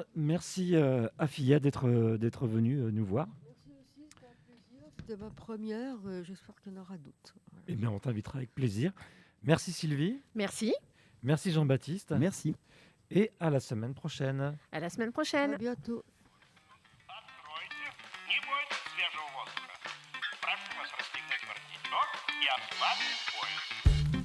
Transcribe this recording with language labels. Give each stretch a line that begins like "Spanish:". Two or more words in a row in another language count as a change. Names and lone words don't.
French: Merci à Fia d'être venu nous voir. Merci aussi, c'était un plaisir. C'était ma première, j'espère qu'il y en aura d'autres. Voilà. Eh bien, on t'invitera avec plaisir. Merci Sylvie. Merci. Merci Jean-Baptiste. Merci. Et à la semaine prochaine. À la semaine prochaine. À bientôt.
Russian: Откройте. Не бойтесь свежего воздуха. Прошу вас расстегнуть воротничок и ослабить пояс.